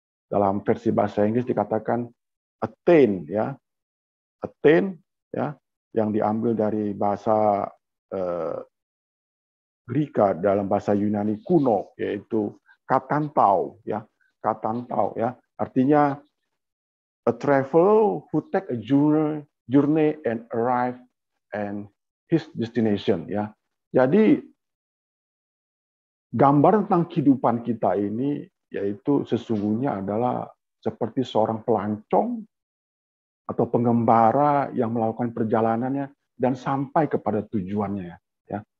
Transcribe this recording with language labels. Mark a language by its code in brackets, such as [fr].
[id] Dalam versi bahasa Inggris dikatakan attain, ya. Attain, ya, yang diambil dari bahasa Greka dalam bahasa Yunani kuno, yaitu katantau, ya. Katantau, ya. Artinya [en] a traveler who take a journey and arrive and his destination, ya. [id] Jadi gambar tentang kehidupan kita ini yaitu sesungguhnya adalah seperti seorang pelancong atau pengembara yang melakukan perjalanannya dan sampai kepada tujuannya, ya.